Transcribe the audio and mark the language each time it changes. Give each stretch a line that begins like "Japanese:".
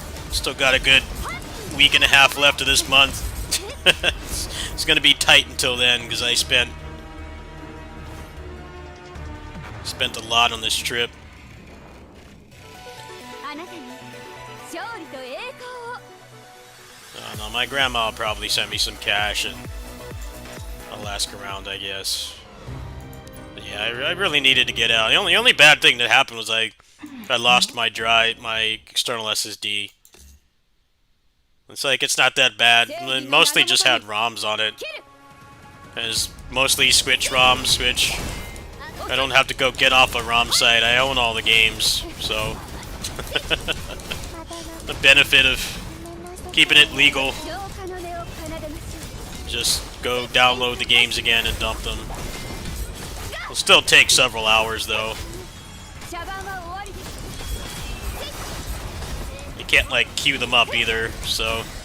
English: Still got a good week and a half left of this month. It's gonna be tight until then because I spent a lot on this trip.
Japanese: あなたに勝利と栄光を
English: No, my grandma will probably send me some cash and I'll ask around, I guess. But yeah, I really needed to get out. The only bad thing that happened was I lost my external SSD. It's like, it's not that bad. It mostly just had ROMs on it. It's mostly Switch ROMs, which I don't have to go get off a ROM site. I own all the games, so the benefit of keeping it legal.
Japanese: 浄化の音を奏でましょう
English: Just go download the games again and dump them. It'll still take several hours though.
Japanese: 茶番は終わりです
English: You can't like queue them up either, so